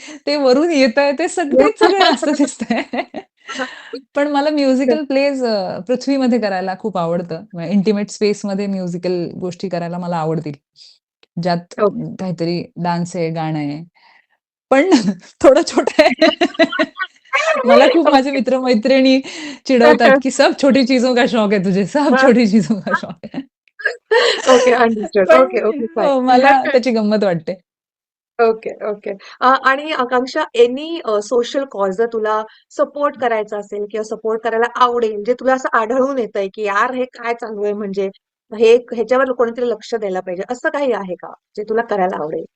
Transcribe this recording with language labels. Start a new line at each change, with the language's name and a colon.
Marathi: ते वरून येतंय ते सगळेच सगळे जास्त दिसताय. पण मला म्युझिकल प्लेज पृथ्वीमध्ये करायला खूप आवडतं. इंटिमेट स्पेसमध्ये म्युझिकल गोष्टी करायला मला आवडतील. ज्यात
English: Okay.
Marathi: काहीतरी डान्स आहे, गाणं आहे. पण थोडं छोटं आहे. मला खूप माझे
English: Okay.
Marathi: मित्र-मैत्रिणी चिडवतात, की
Hindi: "सब छोटी चीज़ों का शौक है तुझे, सब छोटी चीज़ों का शौक है."
English: Okay, understood.
Marathi: पण
English: Okay, okay, fine.
Marathi: हो, मला त्याची गंमत वाटते.
English: Okay, okay.
Marathi: आणि आकांक्षा, एनी सोशल कॉज जर तुला सपोर्ट करायचा असेल किंवा सपोर्ट करायला आवडेल, जे तुला असं आढळून येतंय, की यार हे काय चालू आहे, म्हणजे ह्याच्यावर कोणीतरी लक्ष द्यायला पाहिजे, असं काही आहे का जे तुला करायला आवडेल?